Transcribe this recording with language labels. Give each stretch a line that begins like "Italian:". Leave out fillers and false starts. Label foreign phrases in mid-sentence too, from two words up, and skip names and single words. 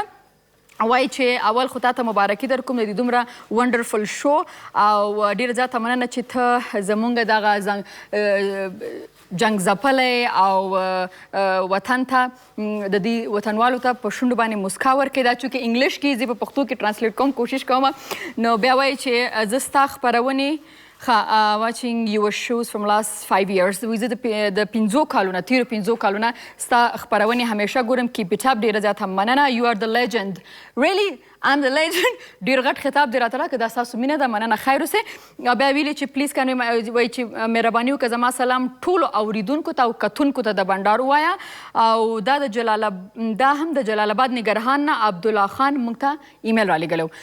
Pashto: وایي چې اول خو تاته مبارکي در کوم د دې دومره
English: wonderful show,
Pashto: او ډېره زیاته مننه چې ته زمونږ دغه جنګ ځپلی او وطن ته د دې وطنوالو ته په شونډو باندې مسکا ورکوې. دا چونکې انګلیش کې زه په پښتو کې ټرانسلیټ کوم کوشش کوم. نو بیا وایي چې زه ستا خپرونې
English: watching your shows from last 5 years.
Pashto: زه د 5 کالونه تیرو 5 کالونه ستا خپرونې همیشه ګورم.
English: keep it up.
Pashto: ډېره زیاته مننه.
English: you are the legend. really I'm the legend.
Pashto: ډېر غټ خطاب دې راته راکړه. دا ستاسو مینه ده. مننه. خیر اوسئ. بیا ویلي چې پلیز وایي چې مهرباني وکړه زما سلام ټولو اوریدونکو ته او کتونکو ته د بنډار ووایه. او دا هم د جلال آباد نګرهان نه عبدالله خان موږ ته ایمیل رالیږلی و.